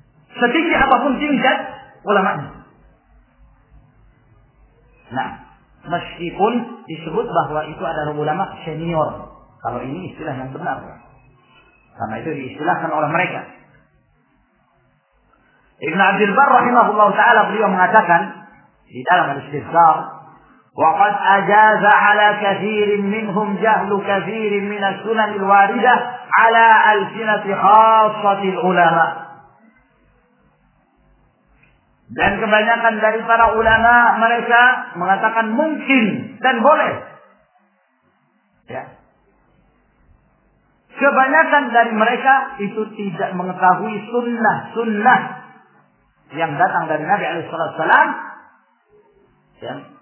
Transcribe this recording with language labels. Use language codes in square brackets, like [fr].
[id] Setinggi apapun tingkat ulama. Nah, meskipun disebut bahwa itu adalah ulama senior, kalau ini istilah yang benar, karena itu diistilahkan oleh mereka. Ibn Abdul Bar rahimahullah ta'ala, beliau mengatakan di dalam al-Istizhar, [ar] وَقَدْ أَجَازَ عَلَى كَثِيرٍ مِّنْهُمْ جَهْلُ كَثِيرٍ مِّنَ السُّنَنِ الْوَارِدَةِ عَلَى أَلْسِنَةِ خَاصَّةِ الْعُلَمَى. [id] Dan kebanyakan dari para ulama mereka mengatakan mungkin dan boleh. Ya. Kebanyakan dari mereka itu tidak mengetahui sunnah-sunnah yang datang dari Nabi SAW. Ya.